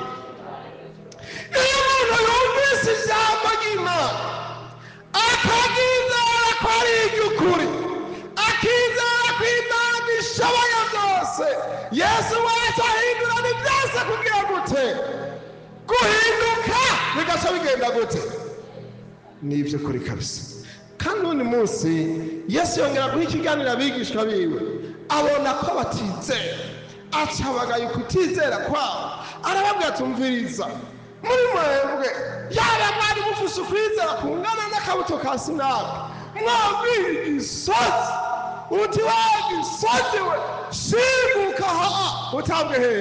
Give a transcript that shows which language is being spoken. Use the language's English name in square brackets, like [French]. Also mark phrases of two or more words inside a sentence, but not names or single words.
[Rundi] Iyo umuntu yumvise ijambo ry'Imana akagizera ko ari iry'ukuri, akizera ko Imana ishoboye byose, Yesu wese ahindura ni byose. Kugira gute? Guhinduka bigaca bigenda gute? Ni iby'ukuri kabisa. Kandi undi munsi Yesu yongera guha ikiganiro abigishwa biwe, abona ko batizera, aca abagaye kutizera kwabo, arababwira ati umviriza, muri mwebwe yaba mwari mufise ukwizera kungana n'akabuto ka Sinari, mwabwira igisozi uti wa gisozi we shimuka aha, utabwe hehe?